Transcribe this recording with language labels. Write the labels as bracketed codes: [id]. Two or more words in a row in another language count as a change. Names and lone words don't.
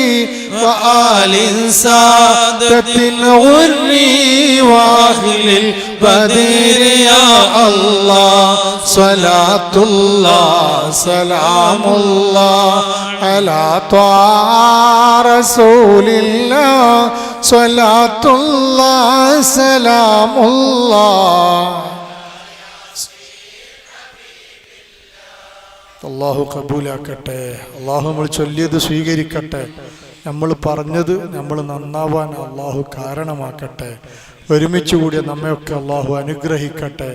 [ar] وآل سادة الغر وأهل البدير يا الله صلاة الله سلام الله على طه رسول الله صلاة الله سلام الله. [ml] അള്ളാഹു കബൂലാക്കട്ടെ. അള്ളാഹു നമ്മൾ ചൊല്ലിയത് സ്വീകരിക്കട്ടെ. നമ്മൾ പറഞ്ഞത് നമ്മൾ നന്നാവാൻ അള്ളാഹു കാരണമാക്കട്ടെ. ഒരുമിച്ച് കൂടിയ നമ്മയൊക്കെ അള്ളാഹു അനുഗ്രഹിക്കട്ടെ.